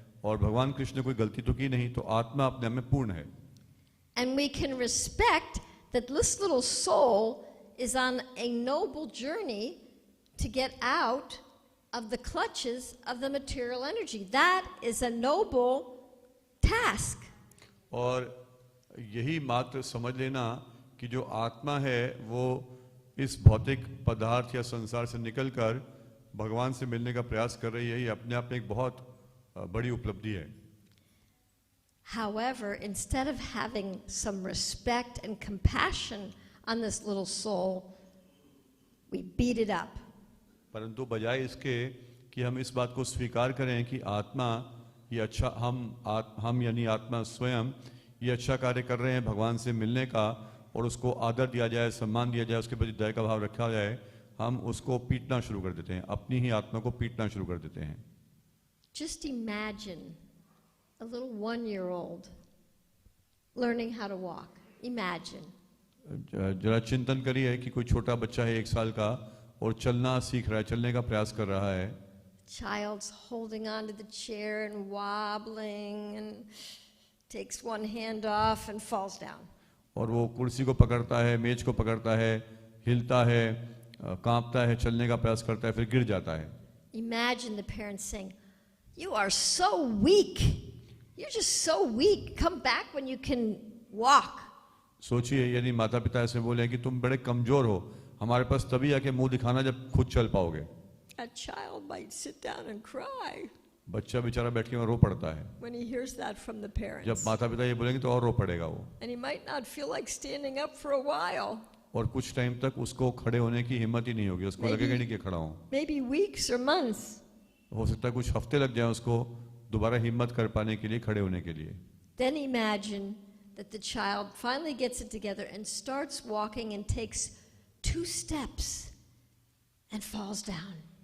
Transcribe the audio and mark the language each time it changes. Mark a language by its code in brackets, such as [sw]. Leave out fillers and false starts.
[hi] और भगवान कृष्ण ने कोई गलती तो की नहीं, तो आत्मा अपने आप में पूर्ण है। [en] And we can respect that this little soul is on a noble journey to get out of the clutches of the material energy. That is a noble task. [hi] और यही मात्र समझ लेना कि जो आत्मा है वो इस भौतिक पदार्थ या संसार से निकलकर भगवान से मिलने का प्रयास कर रही है, ये अपने आप में एक बहुत बड़ी उपलब्धि है। [en] However, instead of having some respect and compassion on this little soul, we beat it up. [hi] परंतु बजाय इसके कि हम इस बात को स्वीकार करें कि आत्मा ये अच्छा, हम यानी आत्मा स्वयं ये अच्छा कार्य कर रहे हैं भगवान से मिलने का, और उसको आदर दिया जाए, सम्मान दिया जाए, उसके प्रति दया का भाव रखा जाए, हम उसको पीटना शुरू कर देते हैं, अपनी ही आत्मा को पीटना शुरू कर देते हैं। [en] Just imagine a little 1-year-old learning how to walk. Imagine. [hi] जरा चिंतन करिए कि कोई छोटा बच्चा है 1 साल का और चलना सीख रहा है, चलने का प्रयास कर रहा है। [en] Child's holding on to the chair and wobbling and takes one hand off and falls down. [hi] और वो कुर्सी को पकड़ता है, मेज को पकड़ता है, हिलता है, कांपता है, चलने का प्रयास करता है, फिर गिर जाता है। [en] Imagine the parents saying, "You are so weak. You're just so weak. Come back when you can walk." [hi] सोचिए यदि माता पिता ऐसे बोले कि तुम बड़े कमजोर हो, हमारे पास तभी आके मुंह दिखाना जब खुद चल पाओगे। [en] A child might sit down and cry [hi] बच्चा बेचारा बैठ के वहाँ रो पड़ता है। [en] when he hears that from the parents. [hi] जब माता पिता ये बोलेंगे तो और रो पड़ेगा वो, [en] And he might not feel like standing up for a while. [hi] और कुछ टाइम तक उसको खड़े होने की हिम्मत ही नहीं होगी, उसको लगेगा नहीं कि खड़ा हूँ। [en] Maybe weeks or months. [hi] हो सकता है कुछ हफ्ते लग जाए उसको दोबारा हिम्मत कर पाने के लिए, खड़े होने के लिए। [en] Then imagine that the child finally gets it together and starts walking and takes 2 steps and falls down.